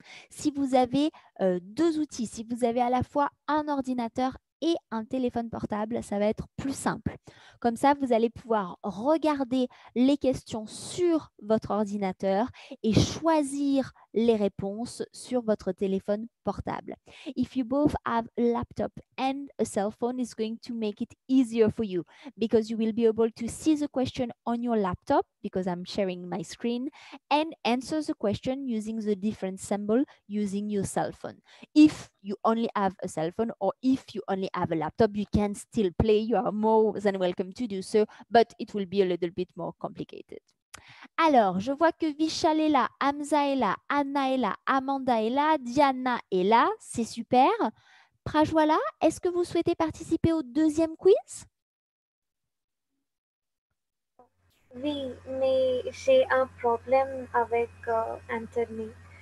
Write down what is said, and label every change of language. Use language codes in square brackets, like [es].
[fr] Si vous avez deux outils, si vous avez à la fois un ordinateur et un téléphone portable, ça va être plus simple. Comme ça, vous allez pouvoir regarder les questions sur votre ordinateur et choisir les réponses sur votre téléphone portable. [en] If you both have a laptop and a cell phone, it's going to make it easier for you because you will be able to see the question on your laptop because I'm sharing my screen and answer the question using the different symbol using your cell phone. If you only have a cell phone or if you only have a laptop, you can still play. You are more than welcome to do so, but it will be a little bit more complicated. [fr] Alors, je vois que Vishal est là, Hamza est là, Anna est là, Amanda est là, Diana est là. C'est super. Prajwala, est-ce que vous souhaitez participer au deuxième quiz? Oui, mais j'ai un problème avec Internet.